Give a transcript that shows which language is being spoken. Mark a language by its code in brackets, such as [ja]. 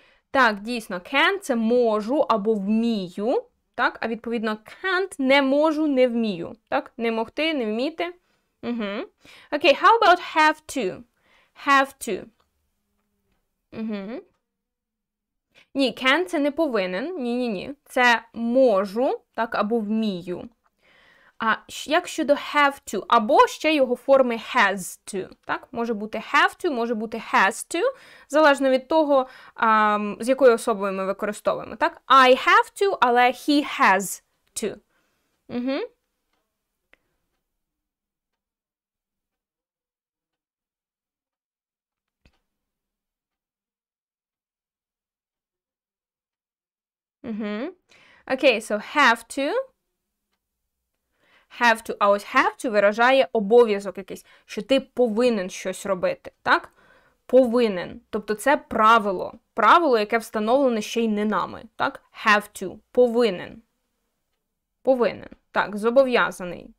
[uk] Так, дійсно, can – це можу або вмію, так? А відповідно can't – не можу, не вмію, так? Не могти, не вміти. [en] Окей, how about have to? Have to. [uk] Ні, can – це не повинен, ні. Це можу, так, або вмію. А як щодо have to, або ще його форми has to, так? Може бути have to, може бути has to, залежно від того, з якою особою ми використовуємо, так? [en] I have to, але he has to. Окей, so have to. [uk] Have to. А ось have to виражає обов'язок якийсь, що ти повинен щось робити, так? Повинен. Тобто це правило. Правило, яке встановлене ще й не нами, так? Have to. Повинен. Повинен. Так, зобов'язаний.